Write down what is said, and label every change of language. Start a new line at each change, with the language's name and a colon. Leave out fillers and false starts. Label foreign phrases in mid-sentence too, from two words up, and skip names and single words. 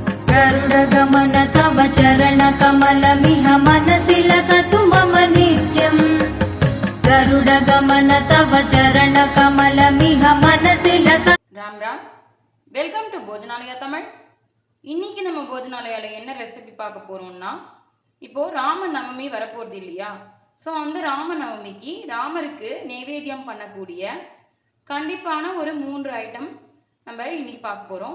Sanskrit: गरुडगमन तव चरणकमलमिह मनसि लसतु मम नित्यम् गरुडगमन तव चरणकमलमिह मनसि लसतु। राम राम,
English: welcome to
Tamil: போஜனாலயா தமிழ். இன்னைக்கு நம்ம போஜனாலயால என்ன ரெசிபி பார்க்க போறோம்னா, இப்போ ராம நவமி வரப்போறது இல்லையா? ஸோ ராம நவமிக்கு ராமருக்கு நைவேத்தியம் பண்ணக்கூடிய கண்டிப்பான ஒரு 3 ஐட்டம் நம்ம இன்னைக்கு பார்க்க போறோம்.